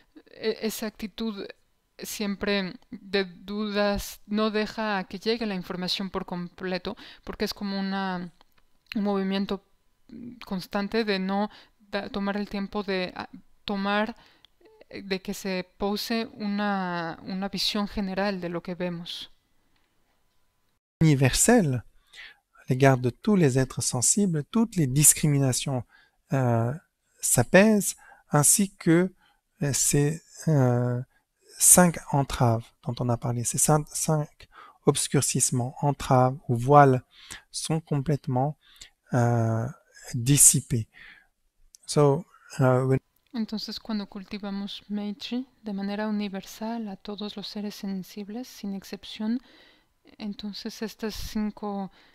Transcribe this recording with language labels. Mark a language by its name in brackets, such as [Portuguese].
[Spanish] Esa actitud siempre de dudas no deja a que llegue la información por completo, porque es como un movimiento constante de no tomar el tiempo de tomar de que se pose una visión general de lo que vemos. [French] universel à l'égard de tous les êtres sensibles, toutes les discriminations s'apaisent, ainsi que ces 5 entraves dont on a parlé, ces 5 obscurcissements, entraves ou voiles sont complètement dissipés. [English] So, [Spanish] Entonces, cuando cultivamos Meiji de manera universal a todos los seres sensibles, sin excepción, entonces estas 5